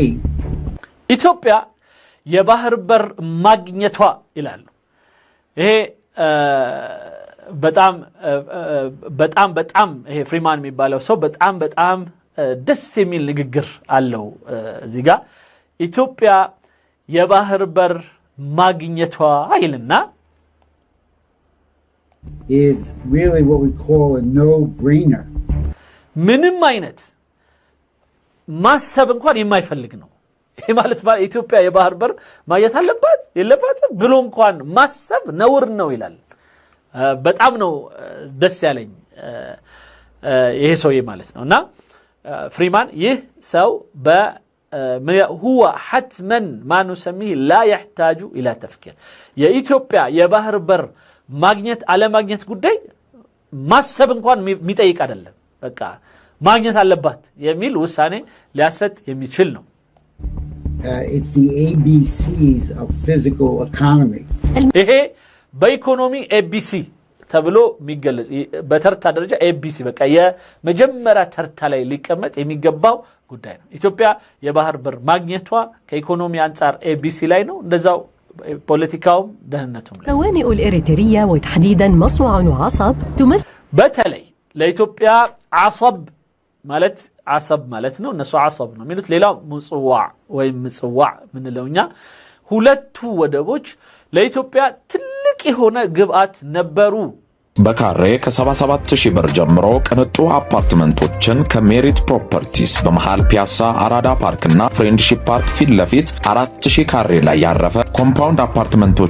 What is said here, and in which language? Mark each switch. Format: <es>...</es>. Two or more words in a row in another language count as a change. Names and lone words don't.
<am>ኢትዮጵያ የባህር በር ማግኘቷ ይላሉ ይሄ በጣም ይሄ ፍሪማን የሚባለው ሰው በጣም ደስ የሚል ንግግር አለው እዚህ ጋር ኢትዮጵያ የባህር በር ማግኘቷ ይልና</am> <en>is really what we call a no-brainer.</en> <am>ምንም አይነት ማሰብ እንኳን የማይፈልግ ነው ይሄ ማለት ኢትዮጵያ የባህር በር ማግኘት አለባት የለባትም ብሎ እንኳን ማሰብ ነውር ነው ይላል በጣም ነው ደስ ያለኝ ይሄ ሰውዬ ማለት ነውና ፍሪማን ይህ ሰው</am> <ar>هو حتما ما نسميه لا يحتاج الى تفكير</ar> <am>የኢትዮጵያ የባህር በር ማግኘት አለ ማግኘት ጉዳይ ማሰብ እንኳን የሚጠይቅ አይደለም በቃ ማግኘት አለባት የሚል ውሳኔ ሊያሰጥ የሚችል ነው</am> <en>It's the ABCs of physical economy.</en> <am>ይሄ በኢኮኖሚ ABC ተብሎ የሚገለጽ በተርታ ደረጃ ABC በቃ የመጀመሪያ ተርታ ላይ ሊቀመጥ የሚገባው ጉዳይ ነው ኢትዮጵያ የባህር በር ማግኘቷ ከኢኮኖሚ አንፃር ABC ላይ ነው እንደዛው ፖለቲካውም ደህንነቱም ላይ</am> <ar>موانئ الإريترية وتحديدا مصوع وعصب تمثل</ar> <am>በተለይ ለኢትዮጵያ عصب ማለት ነው እነሱ عصب ነው የሚሉት ሌላው ምጽዋዕ ወይ ምጽዋዕ ምንለውኛ ሁለቱ ወደቦች ለኢትዮጵያ ትልቅ የሆነ ግብአት ነበሩ በካሬ ከ77,000 ብር ጀምሮ ቅንጡ አፓርትመንቶችን ከሜሪት ፕሮፐርቲስ በመሃል ፒያሳ አራዳ ፓርክና ፍሬንድሺፕ ፓርክ ፊት ለፊት 4,000 ካሬ ላይ ያረፈ ኮምፓውንድ አፓርትመንቶች</am>